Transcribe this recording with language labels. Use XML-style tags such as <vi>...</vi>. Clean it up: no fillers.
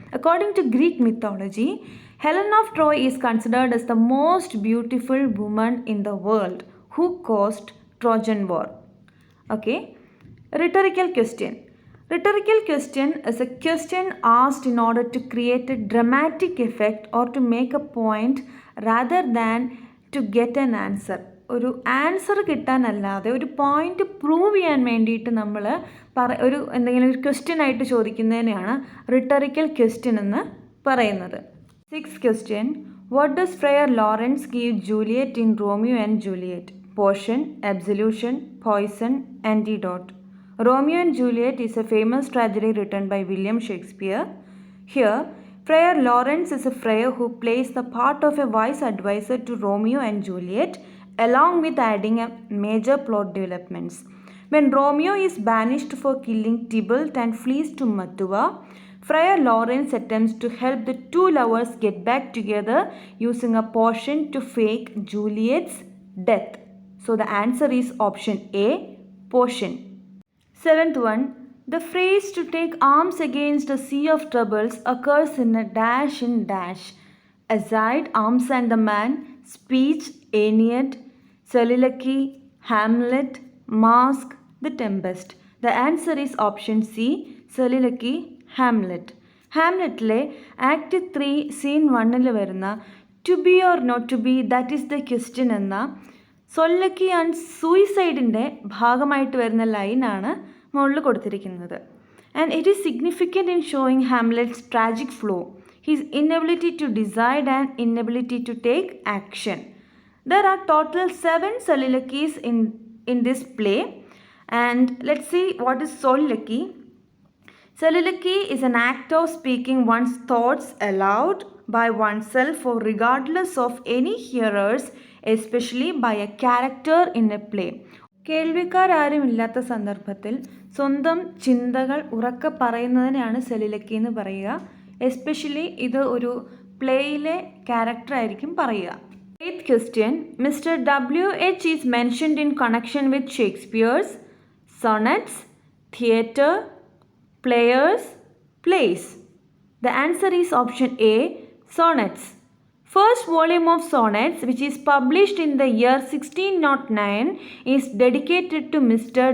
<en>According to Greek mythology, Helen of Troy is considered as the most beautiful woman in the world who caused Trojan War. Okay, rhetorical question. Rhetorical question is a question asked in order to create a dramatic effect or to make a point rather than to get an answer.</en> <ml>ഒരു answer കിട്ടാനല്ലാതെ ഒരു point prove ചെയ്യാൻ വേണ്ടിയിട്ട് നമ്മൾ ഒരു എന്തെങ്കിലും ഒരു question ആയിട്ട് ചോദിക്കുന്നതിനെയാണ് റിട്ടറിക്കൽ question എന്ന് പറയുന്നത്.</ml> <en>6th question, what does Friar Lawrence give Juliet in Romeo and Juliet? Potion, absolution, poison, antidote. Romeo and Juliet is a famous tragedy written by William Shakespeare. Here, Friar Lawrence is a friar who plays the part of a wise advisor to Romeo and Juliet, along with adding a major plot developments. When Romeo is banished for killing Tybalt and flees to Mantua, Friar Lawrence attempts to help the two lovers get back together using a potion to fake Juliet's death. So the answer is option A, potion. Seventh one, the phrase to take arms against a sea of troubles occurs in a dash in dash. Aside, Arms and the Man, Speech, Aeneid, Soliloquy, Hamlet, Mask, The Tempest. The answer is option C, Soliloquy, Hamlet.</en> <ml>ഹാംലെറ്റിലെ act 3 scene 1 വരുന്ന</ml> <en>to be or not to be that is the question</en> <ml>എന്ന സൊല്ലക്കി and സൂയിസൈഡിൻ്റെ ഭാഗമായിട്ട് വരുന്ന ലൈനാണ് മുകളിൽ കൊടുത്തിരിക്കുന്നത്.</ml> <en>And it is significant in showing Hamlet's tragic flaw, his inability to decide and inability to take action. There are total 7 soliloquies in this play, and let's see what is soliloquy. Soliloquy is an act of speaking one's thoughts aloud by oneself or regardless of any hearers, especially by a character in a play.</en> <ml>കേൾവിക്കാരാരുമില്ലാത്ത സന്ദർഭത്തിൽ സ്വന്തം ചിന്തകൾ ഉറക്കെ പറയുന്നതിനെയാണ് soliloquy എന്ന് പറയുക. Especially ഇത് ഒരു പ്ലേയിലെ ക്യാരക്ടറായിരിക്കും പറയുക.</ml> <en>Eighth question, Mr. W.H. is mentioned in connection with Shakespeare's sonnets, theatre, players, plays. The answer is option A, sonnets. First volume of sonnets, which is published in the year 1609, is dedicated to Mr.</en>